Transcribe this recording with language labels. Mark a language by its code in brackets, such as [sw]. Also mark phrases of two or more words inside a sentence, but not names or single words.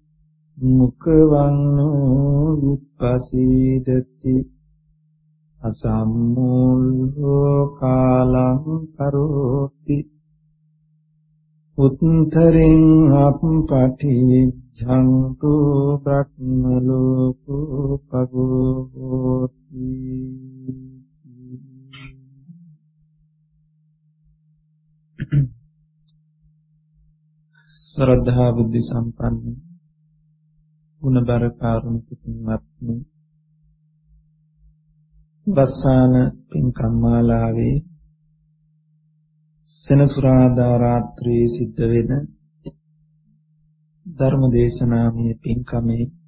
[pi] මුඛවන්නෝ විපස්සීදති අසම්මූලෝ කාලං කරෝති උත්තරින් අප්පටිවිච්ඡන්තු බ්‍රහ්මලෝකෝ පගෝති [si] ශ්‍රද්ධා බුද්ධ සම්පන්න ගුණබර කාරුණික පින්වත්නි බස්සාන පින්කම් මාලාවේ සෙනසුරාදා රාත්‍රියේ සිද්ධ වෙන ධර්ම දේශනාමය පින්කමේ